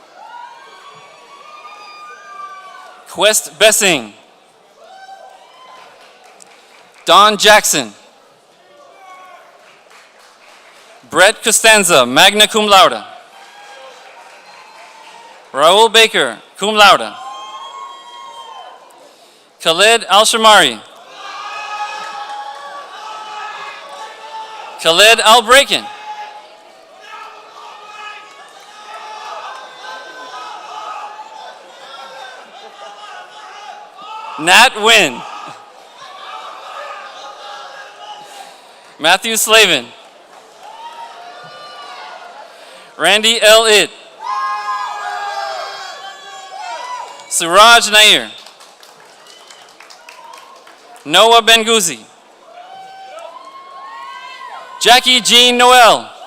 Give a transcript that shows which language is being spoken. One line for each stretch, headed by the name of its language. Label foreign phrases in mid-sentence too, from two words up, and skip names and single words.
English: Quest Bessing. Don Jackson. Brett Costanza,
Latin: magna cum laude.
English: Raul Baker,
Latin: cum laude.
English: Khaled Al-Shamari. Khaled Al-Braken. Nat Wynn. Matthew Slavin. Randy L. It. Suraj Nair. Noah Benguzi. Jackie Jean Noel.